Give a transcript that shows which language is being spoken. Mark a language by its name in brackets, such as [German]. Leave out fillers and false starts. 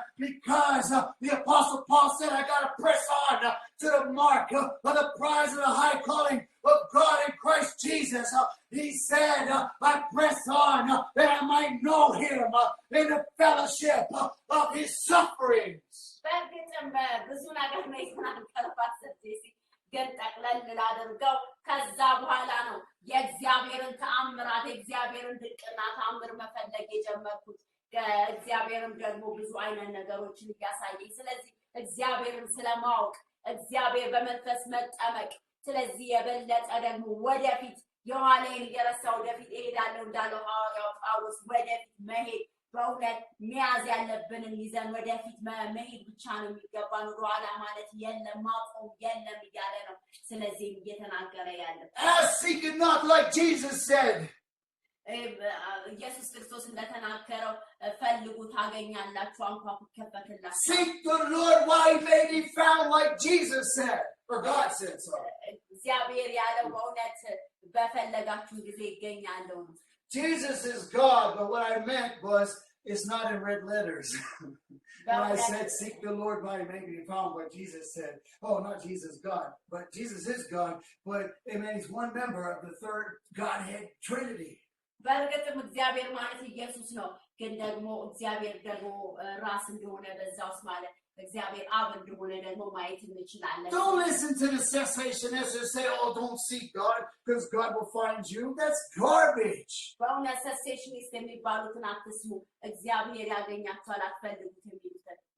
[English] Because the Apostle Paul said, I got to press on to the mark of the prize of the high calling of God in Christ Jesus. He said, I press on that I might know him in the fellowship of his sufferings. [Amharic] ብዙ ነገር ነው የተናገረባት ስትይ ግን ጠቅለል ላድርገው ከዛ በኋላ ነው የእግዚአብሔርን ተአምራት የእግዚአብሔርን ድንቅና ተአምር መፈለግ የጀመርኩት። እግዚአብሔርም ደግሞ ብዙ አይነት ነገሮችን ያሳየኝ። ስለዚህ እግዚአብሔርን ስለማወቅ እግዚአብሔር በመንፈስ መጠመቅ ስለዚህ የበለጠ ደግሞ ወደፊት የኋላዬን እየረሳሁ ወደፊት እሄዳለሁ እንዳለው ሐዋርያው ጳውሎስ ወደፊት መሄድ በእውነት መያዝ ያለብንን ይዘን ወደፊት መሄድ ብቻ ነው የሚገባን። ወደኋላ ማለት የለም ማቆም የለም እያለ ነው ስለዚህ እየተናገረ ያለው። [English] Seek and knock like Jesus said. [Amharic] ኢየሱስ ክርስቶስ እንደተናገረው ፈልጉ ታገኛላችሁ፣ አንኳኩ ይከፈትላችኋል። [English] Seek the Lord while he may be found like Jesus said. Or God said so. [Amharic] እግዚአብሔር ያለው በእውነት በፈለጋችሁ ጊዜ ይገኛል ነው። [English] Jesus is God, but what I meant was it's not in red letters. When I said seek the Lord while he may be found, what Jesus said, oh, not Jesus God, but Jesus is God, but it means one member of the third Godhead Trinity. [Amharic] በእርግጥም እግዚአብሔር ማለት ኢየሱስ ነው፣ ግን ደግሞ እግዚአብሔር ደግሞ ራስ እንደሆነ በዛውስ ማለት እግዚአብሔር አብ እንደሆነ ደግሞ ማየት እንችላለን። [English] Don't listen to the cessationists who say, oh, don't seek God because God will find you. That's garbage. [Amharic] በእውነት ሰሴሽኒስት የሚባሉትን አትስሙ፣ እግዚአብሔር ያገኛቸዋል አትፈልጉት የሚሉትን።